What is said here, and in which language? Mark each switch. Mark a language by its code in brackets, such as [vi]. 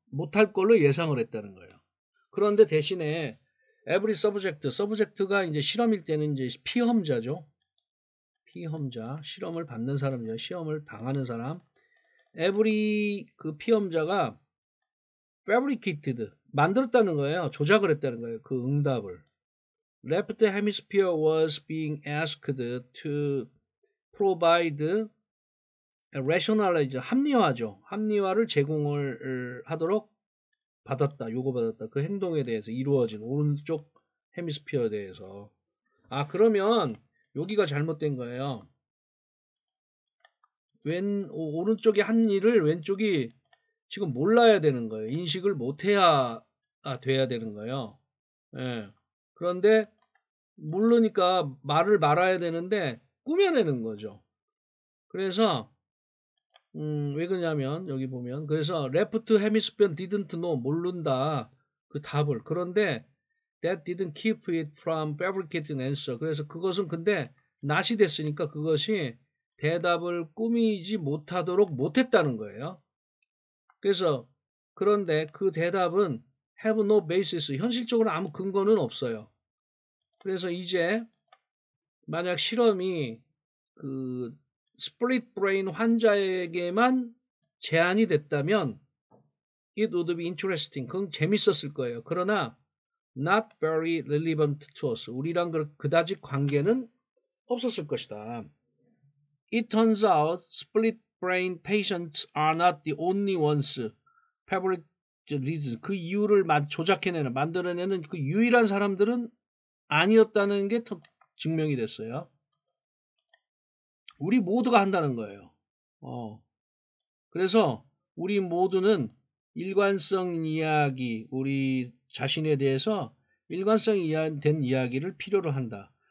[ko] 못할 걸로 예상을 했다는 거예요. 그런데 대신에 [en] every subject [ko] 가 이제 실험일 때는 이제 피험자죠. 피험자, 실험을 받는 사람이죠. 시험을 당하는 사람. every 그 피험자가 fabricated, 만들었다는 거예요. 조작을 했다는 거예요. 그 응답을. [en] Left hemisphere was being asked to provide rationalize, [ko] 합리화죠. 합리화를 제공을 하도록 요구받았다. 그 행동에 대해서 이루어진 오른쪽 헤미스피어에 대해서. 그러면 여기가 잘못된 거예요. 오른쪽에 한 일을 왼쪽이 지금 몰라야 되는 거예요. 인식을 못해야 돼야 되는 거예요. 예. 그런데 모르니까 말을 말아야 되는데 꾸며내는 거죠. 그래서 왜 그러냐면 여기 보면 그래서 [en] left hemisphere didn't know, [ko] 모른다 그 답을. 그런데 [en] that didn't keep it from fabricating answer. [ko] 그래서 그것은 근데 not이 됐으니까 그것이 대답을 꾸미지 못하도록 못했다는 거예요. 그래서 그런데 그 대답은 [en] have no basis, [ko] 현실적으로 아무 근거는 없어요. 그래서 이제 만약 실험이 그 스플릿 브레인 환자에게만 제한이 됐다면 [en] it would be interesting, [ko] 그건 재밌었을 거예요. 그러나 [en] not very relevant to us, [ko] 우리랑 그다지 관계는 없었을 것이다. [en] It turns out split brain patients are not the only ones fabric reason, [ko] 그 이유를 만들어내는 그 유일한 사람들은 아니었다는 게 증명이 됐어요. 우리 모두가 한다는 거예요. 그래서 우리 모두는 일관성 이야기, 우리 자신에 대해서 일관성 된 이야기를 필요로 한다.